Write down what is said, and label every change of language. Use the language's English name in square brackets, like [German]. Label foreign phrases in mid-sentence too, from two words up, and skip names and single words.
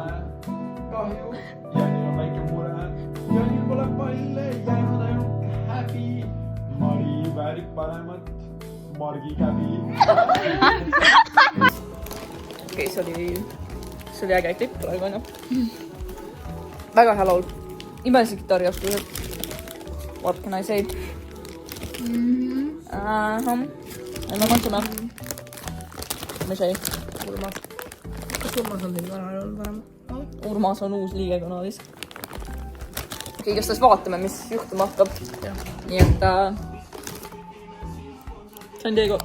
[Estonian] Kahju. Janil on väike mure. Janil pole palle. Jäänud ainult häbi. Mari väärib paremat. Margi käbi. Okei, see oli äge klipp praegu, on ju. Väga hea laul. Imelised kitarrioskused. [English] What can I say? [Estonian] Ja me mõtleme. Mis ei? Urmas. Kas Urmas on teil vana olnud varem? Urmas on uus liige kanaalis. Okei, kas taas vaatame, mis juhtuma hakkab. Nii et San Diego.